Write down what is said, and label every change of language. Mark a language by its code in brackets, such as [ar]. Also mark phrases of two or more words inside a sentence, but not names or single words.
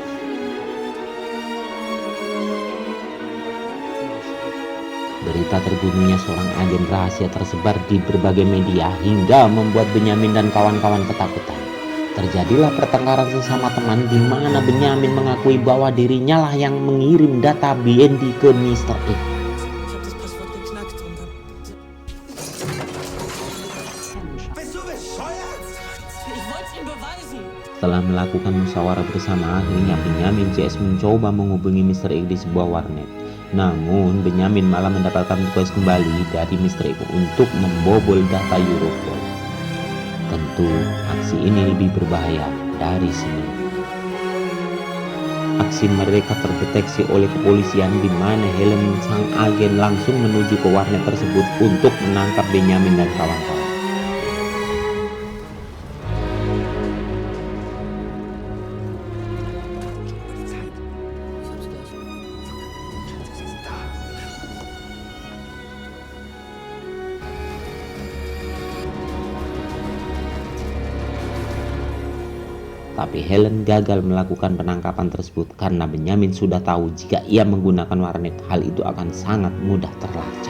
[id] Berita terbunuhnya seorang agen rahasia tersebar di berbagai media hingga membuat Benyamin dan kawan-kawan ketakutan. Terjadilah pertengkaran sesama teman di mana Benyamin mengakui bahwa dirinya lah yang mengirim data BND ke Mr. X. [de] Ich hab das Passwort geknackt und hab... Bist du bescheuert? Ich wollte es ihm beweisen! [id] Setelah melakukan musyawarah bersama, akhirnya Benyamin CS mencoba menghubungi Mr. X di sebuah warnet. Namun Benyamin malah mendapatkan tugas kembali dari Mr. X untuk membobol data Europol. Tentu aksi ini lebih berbahaya dari sini. Aksi mereka terdeteksi oleh kepolisian di mana Helen sang agen langsung menuju ke warnet tersebut untuk menangkap Benyamin dan kawan-kawan. [de] Ich hab's gleich. [id] Tapi Helen gagal melakukan penangkapan tersebut karena Benyamin sudah tahu jika ia menggunakan warnet, hal itu akan sangat mudah terlacak.